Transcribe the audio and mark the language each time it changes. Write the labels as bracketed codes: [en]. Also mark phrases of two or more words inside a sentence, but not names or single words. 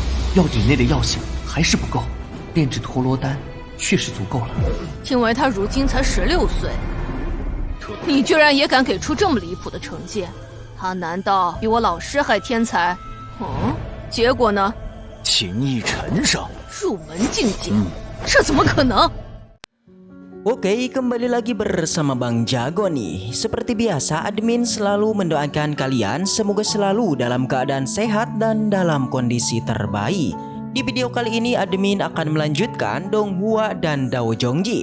[zh] 药鼎内的药性还是不够，炼制陀罗丹确实足够了。因为他如今才16岁，你居然也敢给出这么离谱的成绩？他难道比我老师还天才？结果呢？情意尘上，入门境界，这怎么可能 [id] ？Oke, kembali lagi bersama Bang Jago nih. Seperti biasa, admin selalu mendoakan kalian semoga selalu dalam keadaan sehat dan dalam kondisi terbaik. Di video kali ini admin akan melanjutkan Donghua dan Dao Zhongji.